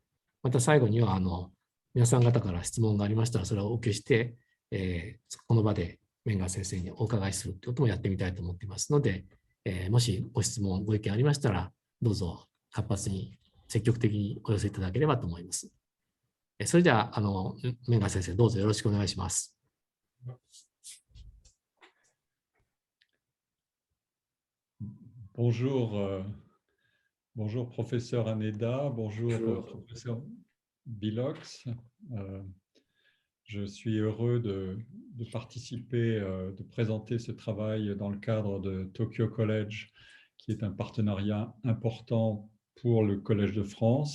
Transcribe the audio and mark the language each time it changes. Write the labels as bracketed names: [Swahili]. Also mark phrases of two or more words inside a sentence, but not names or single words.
[Japanese] また最後には皆さん方から質問がありましたら、それをお受けして、この場でメンガ先生にお伺いするということもやってみたいと思っていますので、もしご質問、ご意見ありましたら、どうぞ活発に積極的にお寄せいただければと思います。それではメンガ先生、どうぞよろしくお願いします。 [French] Bonjour, bonjour professeur Haneda, bonjour professeur Bilox. Je suis heureux de participer, de présenter ce travail dans le cadre de Tokyo College, qui est un partenariat important pour le Collège de France.